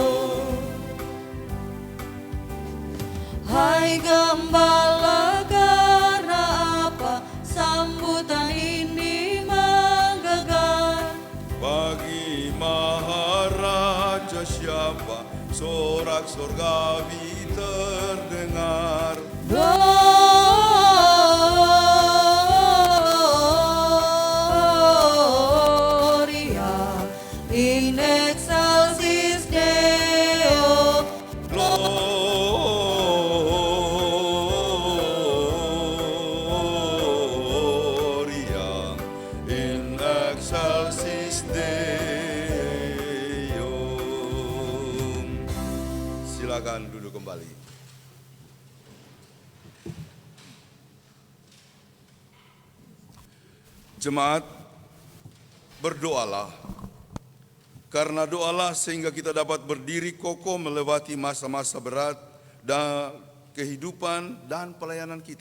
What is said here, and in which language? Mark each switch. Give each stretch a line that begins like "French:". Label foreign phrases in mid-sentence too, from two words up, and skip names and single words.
Indonesian: Hai Gembala, karena apa sambutan ini menggagah? bagi Maharaja siapa sorak sorgawi terdengar.
Latin: Gloria in excelsis Deo, Gloria in excelsis Deo.
Indonesian: Silakan duduk kembali. Jemaat, berdoalah. Karena doalah sehingga kita dapat berdiri kokoh melewati masa-masa berat dan kehidupan dan pelayanan kita.